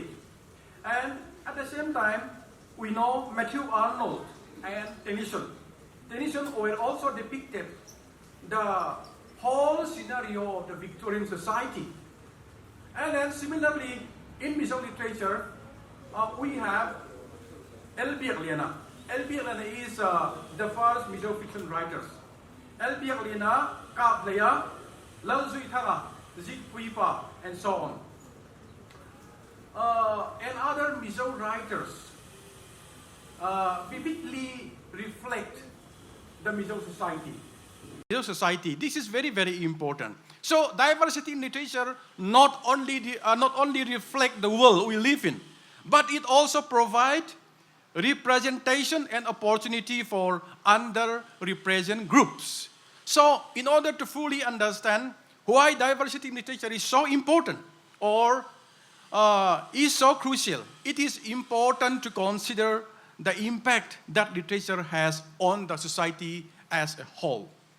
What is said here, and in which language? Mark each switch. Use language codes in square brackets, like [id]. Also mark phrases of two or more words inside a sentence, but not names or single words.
[en] And at the same time, we know Matthew Arnold and Tennyson were also depicted the whole scenario of the Victorian society. And then similarly, in Mizo literature, we have L.B. Liana. L.B. Liana is the first Mizo fiction writers. L.B. Liana, Ka Playa, Lal Zui Thara, Zik Kuipa, and so on. And other Mizo writers vividly reflect the Mizo society. Mizo society. This is very, very important. So diversity in literature not only reflect the world we live in, but it also provides representation and opportunity for underrepresented groups. So in order to fully understand why diversity in literature is so important or is so crucial, it is important to consider the impact that literature has on the society as a whole.